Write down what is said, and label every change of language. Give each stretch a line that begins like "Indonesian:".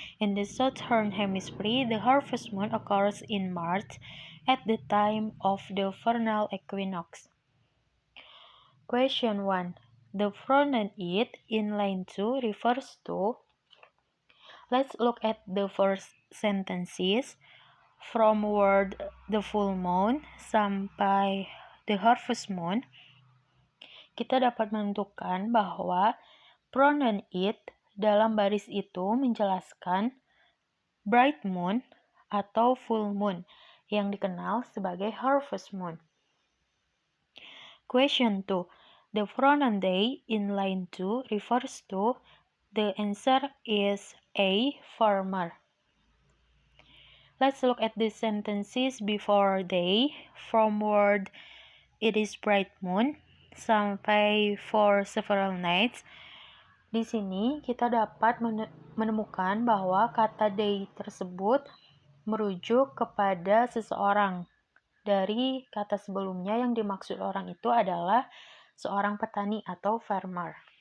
English: In the southern hemisphere, the harvest moon occurs in March at the time of the vernal equinox. Question 1. The pronoun it in line 2 refers to. Let's look at the first sentences. From word the full moon
Indonesian: sampai the harvest moon, kita dapat menentukan bahwa pronoun it dalam baris itu menjelaskan bright moon atau full moon yang dikenal sebagai harvest moon.
English: Question 2. The pronoun they in line 2 refers to. The answer is A, farmer. Let's look at the sentences before they. From word it is bright moon sampai for several nights.
Indonesian: Di sini kita dapat menemukan bahwa kata they tersebut merujuk kepada seseorang. Dari kata sebelumnya yang dimaksud orang itu adalah seorang petani atau farmer.